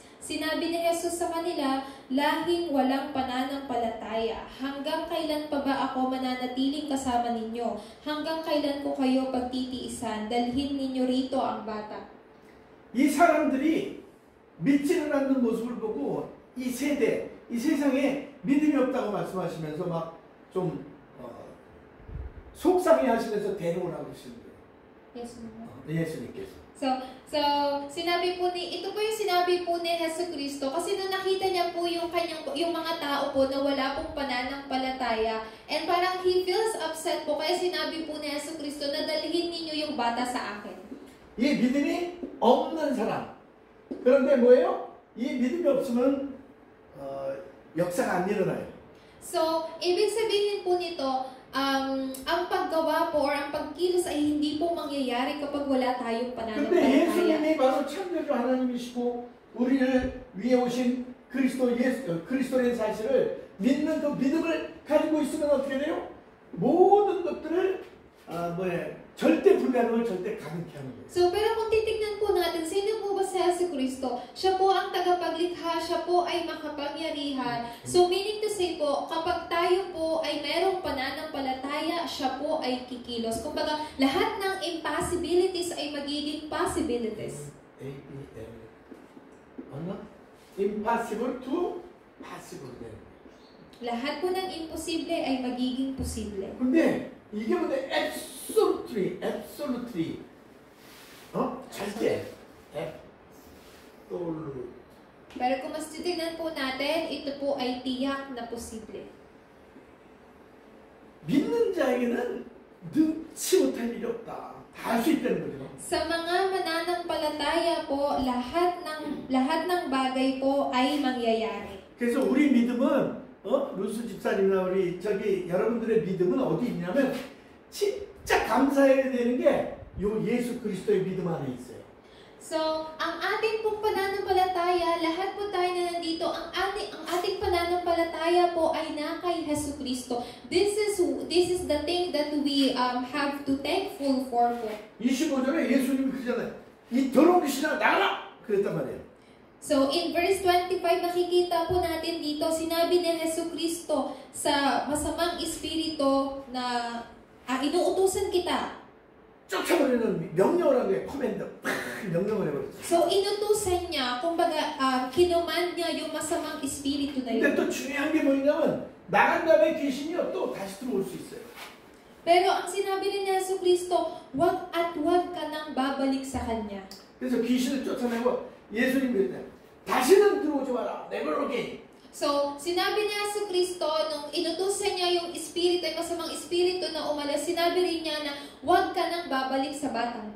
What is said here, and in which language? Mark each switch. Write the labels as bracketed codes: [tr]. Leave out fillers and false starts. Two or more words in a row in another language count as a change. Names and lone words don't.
[tl] Sinabi ni Jesus sa kanila, lahing walang pananampalataya. Hanggang kailan pa ba ako mananatiling kasama ninyo? Hanggang kailan ko kayo pagtitiisan? Dalhin ninyo rito ang bata. [ko] 이 사람들이 믿지는 않는 모습을 보고 이 세대, 이 세상에 믿음이 없다고 말씀하시면서 막 좀 속상해 하시면서 데려오라고 하시는 거예요. 예수님께서. [tl] So, sinabi po ito po yung sinabi po ni Hesus Kristo, kasi nung nakita niya po yung mga tao po na wala pong pananampalataya, and parang [en] he feels upset [tl] po, kaya sinabi po ni Hesus Kristo na dalhin ninyo yung bata sa akin. [ko] 이 믿음이 없는 사람. 그런데 뭐예요? 이 믿음이 없으면 역사가 안 일어나요. [tl] So, ibig sabihin po nito, ang paggawa po or ang pagkilos ay hindi po mangyayari kapag wala tayong 근데 pananampalataya. [ko] 예수님이 바로 창조주 하나님이시고 우리를 위해 오신 그리스도의 사실을 믿는 그 믿음을 가지고 있으면 어떻게 돼요? 모든 것들을 절대 불가능을 절대 가능케 하는 거예요. [tl] So, pero kung titignan po natin, sino po ba si Jesucristo? Siya po ang tagapaglikha, siya po ay makapangyarihan. So, [en] meaning to say [tl] po, kapag tayo po ay merong pananampalataya, siya po ay kikilos. Kumbaga, lahat ng impossibilities ay magiging possibilities. ABL. ano? [en] Impossible to possible. [tl] Lahat po ng imposible ay magiging posible. [ko] 근데 이게 뭔데? absolutely 절대 absolute. [tl] Pero kung mas titignan po natin, ito po ay tiyak na posible. [ko] 믿는 자에게는 능치 못할 일이 없다. 다 할 수 있다는 거죠. [tl] Sa mga mananampalataya po, lahat ng bagay po ay mangyayari. [ko] 그래서 우리 믿음은 루스 집사님이나 우리 여러분들의 믿음은 어디 있냐면 진짜 감사해야 되는 게 요 예수 그리스도의 믿음 안에 있어요. [tl] So, ang ating pong pananampalataya, lahat po tayo na nandito, ang ating pananampalataya po ay na kay Jesucristo. [en] This is the thing that we have to thankful for po. [ko] 25절에 예수님이 그러잖아요. 이 더러운 귀신아 나가라! 그랬단 말이에요. [tl] So, [en] in verse 25, [tl] makikita po natin dito, sinabi ni Jesucristo sa masamang espiritu na inuutusan kita. [ko] 쫓아버리는 명령을 한 거예요. 커맨더. 명령을 해버렸어요. [tl] So, inutusan niya, kumbaga, kinuman niya yung masamang espiritu na 근데 yun. [ko] 또 중요한 게 뭐냐면 나간 다음에 귀신이요 또 다시 들어올 수 있어요. [tl] Pero ang sinabi rin ni Jesucristo, wag ka nang babalik sa Kanya. [ko] 그래서 귀신을 쫓아내고 예수님 그랬잖아요. 다시는 들어오지 마라. [en] Never again. [tl] So, sinabi ni Jesucristo, nung inutusan niya yung espiritu, yung masamang espiritu na umalis, sinabi rin niya na wag ka nang babalik sa batang to.